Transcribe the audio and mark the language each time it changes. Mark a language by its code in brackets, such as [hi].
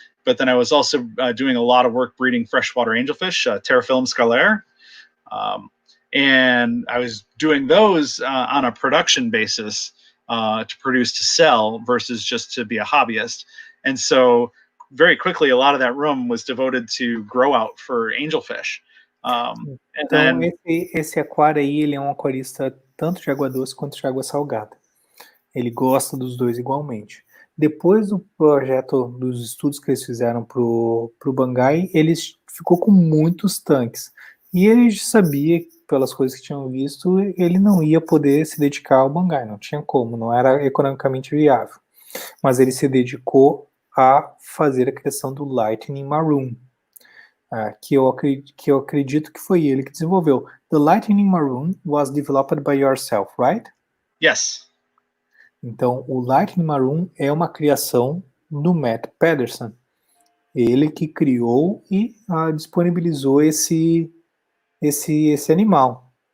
[en] But then I was also doing a lot of work breeding freshwater angelfish, Pterophyllum scalaire. And I was doing those on a production basis to produce to sell versus just to be a hobbyist. And so very quickly, a lot of that room was devoted to grow out for angelfish. [pt] Então, esse aquário aí, ele é um aquarista tanto de água doce quanto de água salgada. Ele gosta dos dois igualmente. Depois do projeto, dos estudos que eles fizeram pro Bangai, eles ficou com muitos tanques. E ele sabia, pelas coisas que tinham visto, ele não ia poder se dedicar ao Bangai, não tinha como, não era economicamente viável. Mas ele se dedicou a fazer a criação do Lightning Maroon, que eu acredito que foi ele que desenvolveu. [en] The Lightning Maroon was developed by yourself, right? Yes. [pt] Então, o Lightning Maroon é uma criação do Matt Pedersen. Ele que criou e disponibilizou esse animal.